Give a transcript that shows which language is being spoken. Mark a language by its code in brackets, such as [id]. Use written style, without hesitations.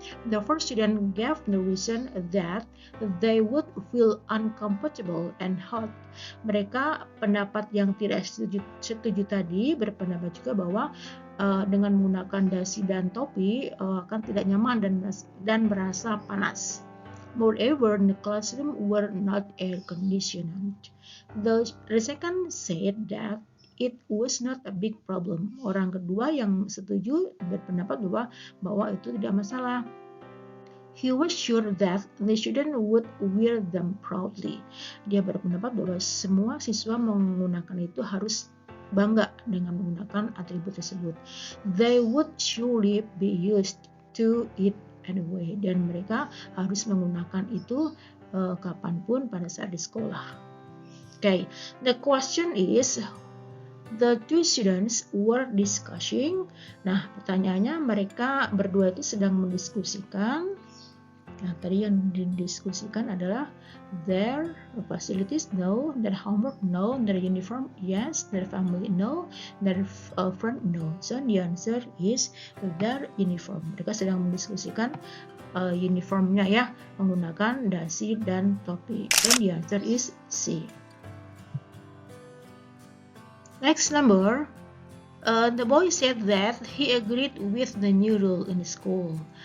[en] The first student gave the reason that they would feel uncomfortable and hot. [id] Mereka pendapat yang tidak setuju tadi berpendapat juga bahwa dengan menggunakan dasi dan topi akan tidak nyaman dan merasa panas. [en] Moreover, the classroom were not air conditioned. The second said that it was not a big problem. [id] Orang kedua yang setuju berpendapat bahwa itu tidak masalah. [en] He was sure that the student would wear them proudly. [id] Dia berpendapat bahwa semua siswa menggunakan itu harus bangga dengan menggunakan atribut tersebut. [en] They would surely be used to it anyway, [id] dan mereka harus menggunakan itu kapanpun pada saat di sekolah. [en] Okay, the question is, the two students were discussing. [id] Nah, pertanyaannya mereka berdua itu sedang mendiskusikan. Nah, tadi yang didiskusikan adalah [en] their facilities, no. Their homework, no. Their uniform, yes. Their family, no. Their friend, no. So the answer is their uniform. [id] Mereka sedang mendiskusikan uniformnya ya, menggunakan dasi dan topi. [en] So the answer is C. Next number, the boy said that he agreed with the new rule in school.